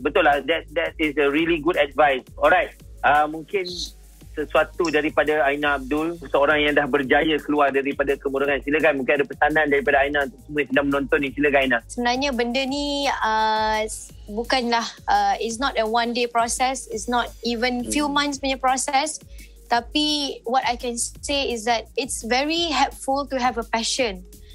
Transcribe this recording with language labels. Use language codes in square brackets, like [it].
[ms] Betul lah, [en] that is a really good advice. [ms] Alright, mungkin sesuatu daripada Aina Abdul, seorang yang dah berjaya keluar daripada kemurungan. Silakan, mungkin ada pesanan daripada Aina untuk semua yang sedang menonton ni. Silakan Aina. Sebenarnya benda ni bukanlah [en] it's not a one day process, it's not even few months [ms] punya [en] process. [ms] Tapi [en] what I can say is that it's very helpful to have a passion.